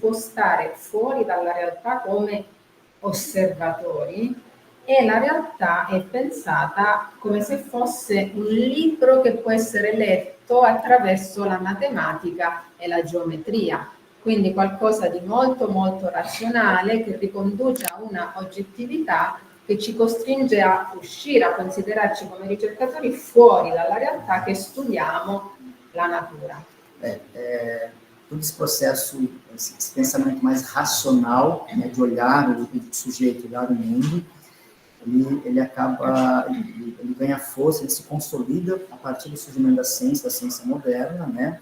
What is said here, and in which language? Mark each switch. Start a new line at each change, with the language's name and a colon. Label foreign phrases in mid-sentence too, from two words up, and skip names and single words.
Italian: può stare fuori dalla realtà come osservatori e la realtà è pensata come se fosse un libro che può essere letto attraverso la matematica e la geometria, quindi qualcosa di molto molto razionale che riconduce a una oggettività che ci costringe a uscire, a considerarci come ricercatori fuori dalla realtà che studiamo la natura.
Portuguese: Todo esse processo, esse pensamento mais racional, né, de olhar o sujeito, olhar o mundo, ele ganha força, ele se consolida a partir do surgimento da ciência moderna, né?